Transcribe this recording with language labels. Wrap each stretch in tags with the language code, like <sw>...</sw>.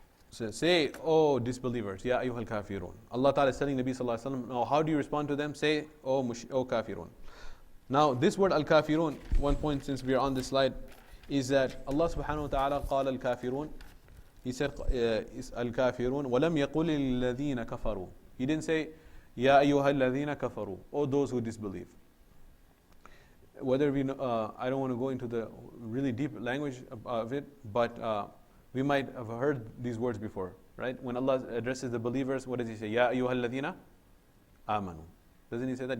<en>So say, oh disbelievers, Ya ayyuhal Kaafiroon. Allah Ta'ala is telling Nabi Sallallahu Alaihi Wasallam, now how do you respond to them? Say, oh Kaafiroon. Now this word Al-Kafiroon, one point since we are on this slide, is that Allah Subhanahu Wa Ta'ala قال Al-Kafiroon. He said,</en> <ar>Al-Kafiroon, وَلَمْ يَقُلِ الَّذِينَ كَفَرُوا.</ar> <en>He didn't say, Ya ayyuhal ladhina kafaru, or those who disbelieve. Whether we, I don't want to go into the really deep language of it, but we might have heard these words before, right? When Allah addresses the believers, what does He say? Ya ayyuhal ladhina amanu. Doesn't He say that?</en>